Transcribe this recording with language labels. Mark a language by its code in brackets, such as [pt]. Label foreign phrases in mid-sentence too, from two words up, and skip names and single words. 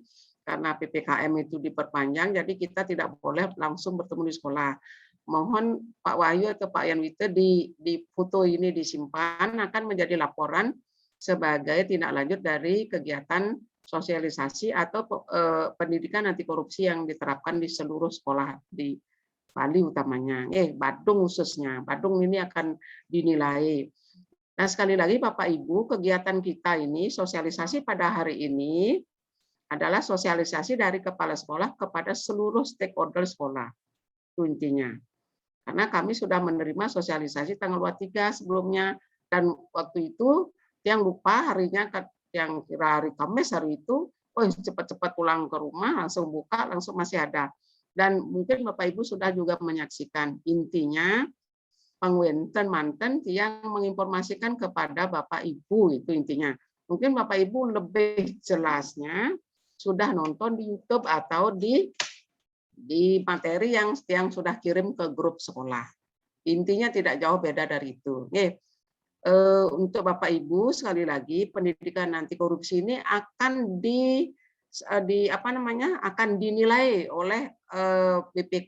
[id] Karena PPKM itu diperpanjang, jadi kita tidak boleh langsung bertemu di sekolah. Mohon Pak Wahyu atau Pak Yanwite di foto ini disimpan, akan menjadi laporan sebagai tindak lanjut dari kegiatan sosialisasi atau pendidikan anti korupsi yang diterapkan di seluruh sekolah di Bali utamanya. Badung khususnya. Badung ini akan dinilai. Nah, sekali lagi Bapak Ibu, kegiatan kita ini sosialisasi pada hari ini adalah sosialisasi dari kepala sekolah kepada seluruh stakeholder sekolah. Itu intinya. Karena kami sudah menerima sosialisasi tanggal 23 sebelumnya, dan waktu itu yang lupa harinya, yang kira hari Kamis hari itu, cepat-cepat pulang ke rumah, langsung buka, langsung masih ada. Dan mungkin Bapak Ibu sudah juga menyaksikan. Intinya [ban] pangwenten manten [id] yang menginformasikan kepada Bapak Ibu, itu intinya. Mungkin Bapak Ibu lebih jelasnya sudah nonton di YouTube atau di materi yang sudah kirim ke grup sekolah. Intinya tidak jauh beda dari itu. Untuk Bapak Ibu sekali lagi, pendidikan anti korupsi ini akan akan dinilai oleh BPK.